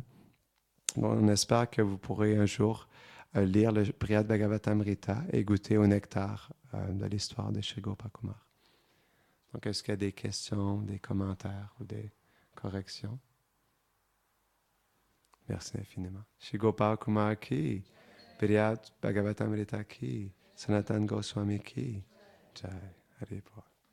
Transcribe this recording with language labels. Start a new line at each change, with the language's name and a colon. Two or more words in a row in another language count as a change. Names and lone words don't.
French: Donc, on espère que vous pourrez un jour lire le Brihad Bhagavatamrita et goûter au nectar de l'histoire de Shri Gopakumar. Donc, est-ce qu'il y a des questions, des commentaires ou des corrections? Merci infiniment.
Hindi: श्री गोपाल कुमार की, बृहद् भागवतामृत की, सनातन गोस्वामी की, जय हरिबोल.